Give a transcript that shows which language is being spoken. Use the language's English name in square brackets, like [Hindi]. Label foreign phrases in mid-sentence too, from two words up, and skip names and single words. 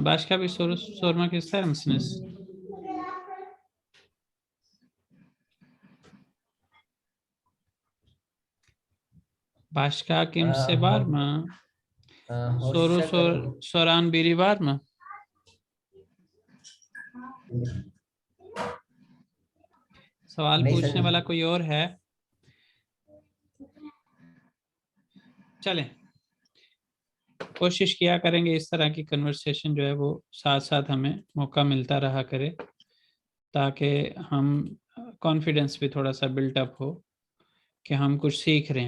[Turkish] Başka bir soru sormak ister misiniz? Başka kimse var mı? Soru soran biri var mı? [Hindi] सवाल पूछने वाला कोई और है? चलें, कोशिश किया करेंगे इस तरह की कन्वर्सेशन जो है वो साथ साथ हमें मौका मिलता रहा करे, ताकि हम कॉन्फिडेंस भी थोड़ा सा बिल्टअप हो कि हम कुछ सीख रहे हैं।